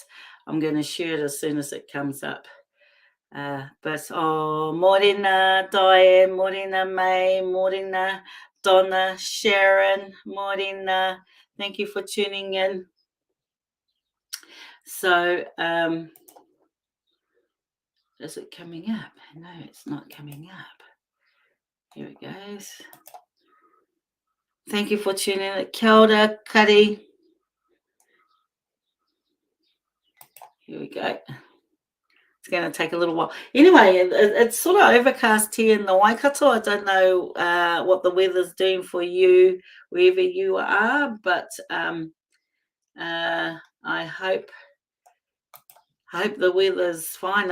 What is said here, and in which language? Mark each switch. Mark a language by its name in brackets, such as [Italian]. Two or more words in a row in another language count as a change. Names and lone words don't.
[English] I'm going to share it as soon as it comes up. But morena Diane, morena May, morena Donna, Sharon, morena. Thank you for tuning in. So, is it coming up? No, it's not coming up. Here it goes. Thank you for tuning in. [Māori] Kia ora, Kari. [English] Here we go. It's going to take a little while. Anyway, it's sort of overcast here in the Waikato. I don't know what the weather's doing for you, wherever you are, but I hope the weather's fine.